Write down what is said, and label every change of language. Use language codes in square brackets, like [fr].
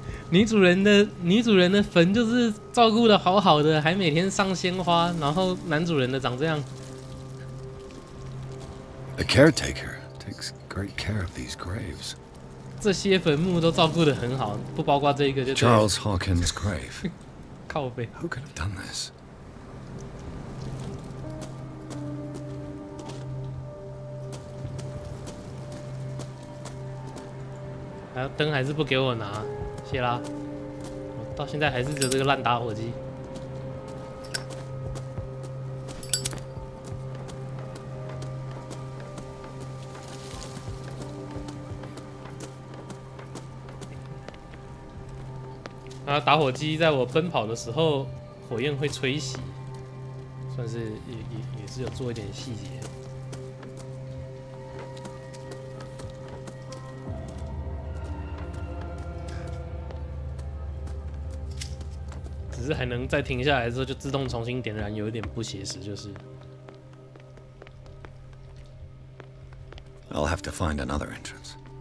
[zh] 女主人的坟就是照顾的好好的，还每天上鲜花，然后男主人的长这样。 [en] The caretaker takes great care of these graves. [zh] 这些坟墓都照顾的很好，不包括这一个就对了。 [en] Charles Hawkins' grave. [zh] 靠背。 [en] Who could have done this? [zh] 灯还是不给我拿，谢啦。我到现在还是只有这个烂打火机。然后打火机在我奔跑的时候，火焰会吹熄，算是也是有做一点细节。只是还能再停下来之后就自动重新点燃，有一点不写实，就是。 [en] I'll have to find another entrance.